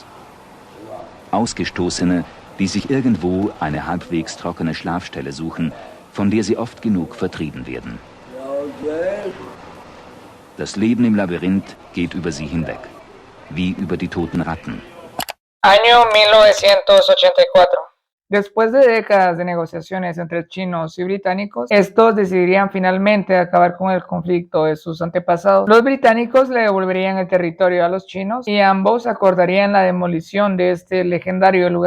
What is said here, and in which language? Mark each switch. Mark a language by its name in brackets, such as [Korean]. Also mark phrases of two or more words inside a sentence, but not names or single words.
[German] Ausgestoßene, die sich irgendwo eine halbwegs trockene Schlafstelle suchen, von der sie oft genug vertrieben werden. Das Leben im Labyrinth geht über sie hinweg, wie über die toten Ratten. [Spanish] Año 1984. Después de décadas de negociaciones entre chinos y británicos, estos decidirían finalmente acabar con el conflicto de sus antepasados. Los británicos le devolverían el territorio a los chinos y ambos acordarían la demolición de este legendario lugar.